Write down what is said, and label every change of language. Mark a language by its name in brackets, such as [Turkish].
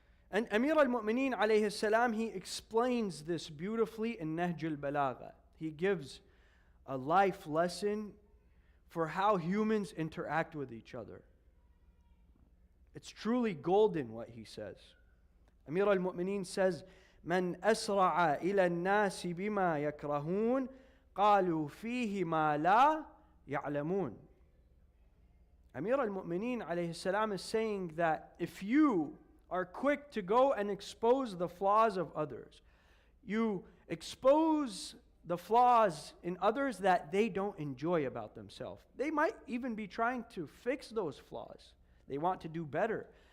[English] And Amir al-Mu'mineen alayhi salam, he explains this beautifully in Nahj al-Balagha. He gives a life lesson for how humans interact with each other. It's truly golden what he says. Amir al-Mu'mineen says, [Arabic] من أسرع إلى الناس بما يكرهون قالوا فيه ما لا يعلمون. [English] Amir al-Mu'mineen alayhi salam is saying that if you are quick to go and expose the flaws of others, you expose the flaws in others that they don't enjoy about themselves. They might even be trying to fix those flaws. They want to do better.